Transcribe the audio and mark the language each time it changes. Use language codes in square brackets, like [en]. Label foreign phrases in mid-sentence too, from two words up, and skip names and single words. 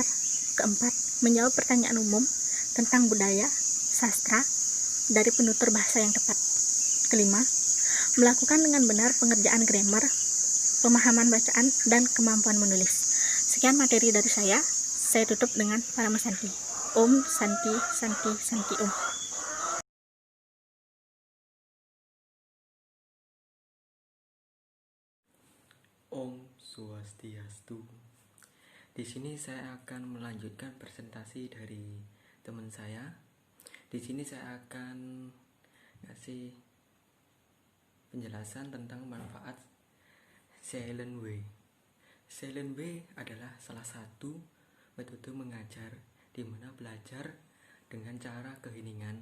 [id] Keempat, menjawab pertanyaan umum tentang budaya, sastra, dari penutur bahasa yang tepat. Kelima, melakukan dengan benar pengerjaan grammar, pemahaman bacaan, dan kemampuan menulis. Sekian materi dari saya tutup dengan Parama Santi. [sa] ॐ शान्ति शान्ति शान्ति ॐ. [ban] Om Swastiastu. [id] Di sini saya akan melanjutkan presentasi dari teman saya. Di sini saya akan ngasih penjelasan tentang manfaat Silent Way. Silent Way adalah salah satu metode mengajar di mana belajar dengan cara keheningan.